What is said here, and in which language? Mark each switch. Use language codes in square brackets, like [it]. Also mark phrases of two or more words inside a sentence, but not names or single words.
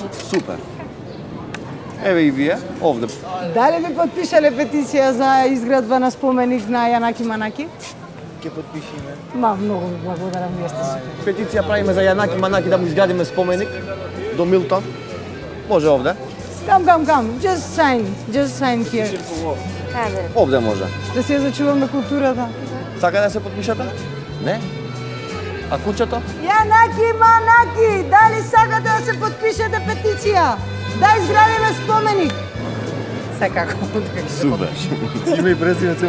[mk] Супер. Еве и вие, овде. Дали би подпишале петиција за изградба на споменик на Јанаки Манаки? Ќе подпишиме. Ма, многу ви благодарам, вие сте супер. Петиција правиме за Јанаки Манаки да му изградиме споменик до Милтон. Може овде? [en] Come. Just sign here. [mk] Овде може. Да си ја зачуваме културата. Сака да се подпишете? Не? А кучето? Јанаки Манаки, дали сакате да се подпишете петиција? Да изградиме споменик. Секако. Супер. Име и презиме цело.